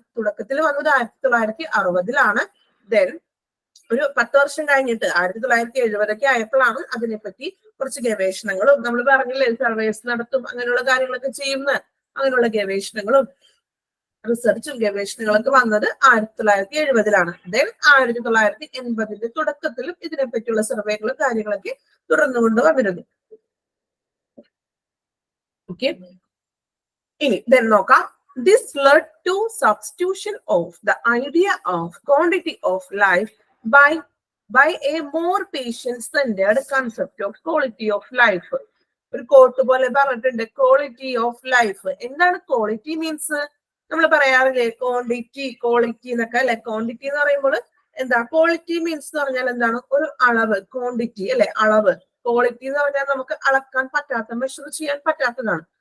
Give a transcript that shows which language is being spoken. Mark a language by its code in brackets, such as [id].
[ml] തുടക്കത്തിൽ വന്നത് 1960-ലാണ്. ദെൻ ഒരു 10 വർഷം കഴിഞ്ഞിട്ട് 1970 ആയപ്പോഴാണ് അതിനെപ്പറ്റി കുറച്ച് ഗവേഷണങ്ങളും, നമ്മൾ പറഞ്ഞില്ലേ സർവേസ് നടത്തും അങ്ങനെയുള്ള കാര്യങ്ങളൊക്കെ ചെയ്യുന്ന അങ്ങനെയുള്ള ഗവേഷണങ്ങളും റിസർച്ചും ഗവേഷണങ്ങളൊക്കെ വന്നത് 1970-ലാണ്. ദെൻ 1980 തുടക്കത്തിലും ഇതിനെപ്പറ്റിയുള്ള സർവേകളും കാര്യങ്ങളൊക്കെ തുടർന്നുകൊണ്ട് വന്നിരുന്നു. ഓക്കെ, ഇനി ദെൻ നോക്കാം. [en] This led to substitution of the idea of quantity of life by a more patient-centered concept of quality of life. [ml] ഒരു കോട്ട് പോലെ പറഞ്ഞിട്ടുണ്ട്, ക്വാളിറ്റി ഓഫ് ലൈഫ്. എന്താണ് ക്വാളിറ്റി മീൻസ്? നമ്മൾ പറയാറില്ലേ ക്വാണ്ടിറ്റി ക്വാളിറ്റി എന്നൊക്കെ അല്ലെ. ക്വാണ്ടിറ്റി എന്ന് പറയുമ്പോൾ എന്താ? ക്വാളിറ്റി മീൻസ് എന്ന് പറഞ്ഞാൽ എന്താണ്? ഒരു അളവ്, ക്വാണ്ടിറ്റി അല്ലെ, അളവ്. ക്വാളിറ്റി എന്ന് പറഞ്ഞാൽ നമുക്ക് അളക്കാൻ പറ്റാത്ത, മെഷർ ചെയ്യാൻ പറ്റാത്തതാണ്.